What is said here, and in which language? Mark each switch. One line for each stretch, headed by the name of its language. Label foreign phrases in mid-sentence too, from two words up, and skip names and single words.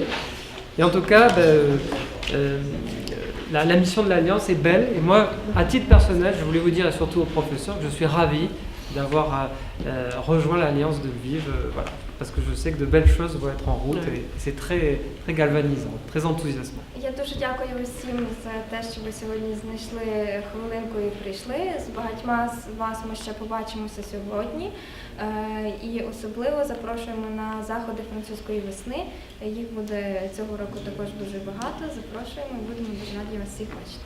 French: Et en tout cas, la mission de l'Alliance est belle. Et moi, à titre personnel, je voulais vous dire, et surtout aux professeurs, que je suis ravi d'avoir rejoint l'Alliance de Lviv. Voilà. Parce que je sais que de belles choses vont être en route et c'est très, très galvanisant, très enthousiasmant.
Ukrainian: Я дуже дякую усім за те, що ви сьогодні знайшли хвилинку і прийшли. З багатьма з вас ми ще побачимося сьогодні. І особливо запрошуємо на заходи французької весни. Їх буде цього року також дуже багато. Запрошуємо і будемо дуже раді вас всіх бачити.